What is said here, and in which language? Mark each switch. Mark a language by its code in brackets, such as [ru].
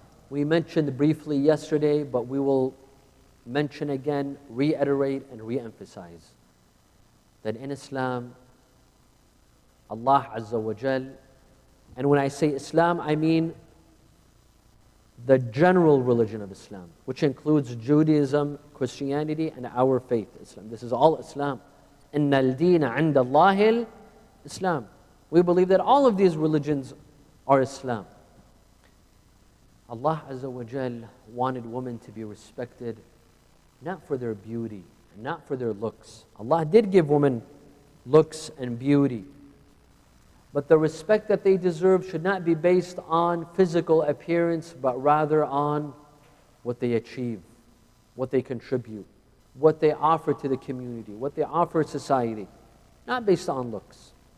[en] We mentioned briefly yesterday, but we will mention again, reiterate and re-emphasize that in Islam, Allah Azza wa Jal, and when I say Islam, I mean the general religion of Islam, which includes Judaism, Christianity, and our faith, Islam. This is all Islam. [ar] إِنَّ الدِّينَ عِنْدَ اللَّهِ Islam. [en] We believe that all of these religions are Islam. Allah Azza wa Jal wanted women to be respected not for their beauty, not for their looks. Allah did give women looks and beauty, but the respect that they deserve should not be based on physical appearance, but rather on what they achieve, what they contribute, what they offer to the community, what they offer society, not based on looks.